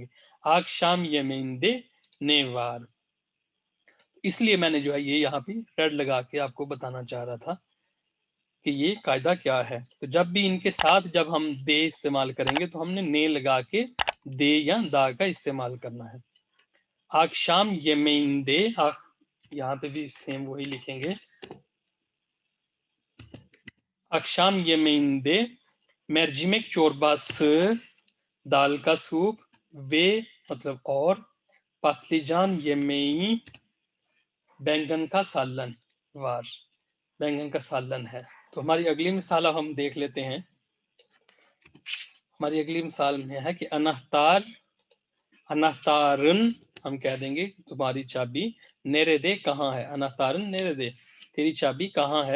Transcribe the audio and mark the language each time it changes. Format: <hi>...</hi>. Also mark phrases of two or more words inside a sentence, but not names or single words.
<tr>Akşam yemeğinde ne var.</tr> <ur>اس لیے میں نے جو ہے یہ یہاں پہ ریڈ لگا کے آپ کو بتانا چاہ رہا تھا کہ یہ قاعدہ کیا ہے. تو جب بھی ان کے ساتھ جب ہم دے استعمال کریں گے تو ہم نے لگا کے دے یا دا کا استعمال کرنا ہے.</ur> <tr>akşam yemeğinde,</tr> <ur>یہاں پہ بھی سیم وہی لکھیں گے.</ur> <tr>akşam yemeğinde mercimek çorbası,</tr> <ur>دال کا سوپ، ve مطلب اور،</ur> <tr>patlıcan yemeği</tr> <ur>بینگن کا سالن وار، بینگن کا سالن ہے. تو ہماری اگلی مثال اب ہم دیکھ لیتے ہیں. ہماری اگلی مثال میں ہے کہ انہتار، انہتارن ہم کہہ دیں گے تمہاری چابی، نیردے کہاں ہے،</ur> <tr>anahtarın nerede</tr> <ur>تیری چابی کہاں ہے.</ur>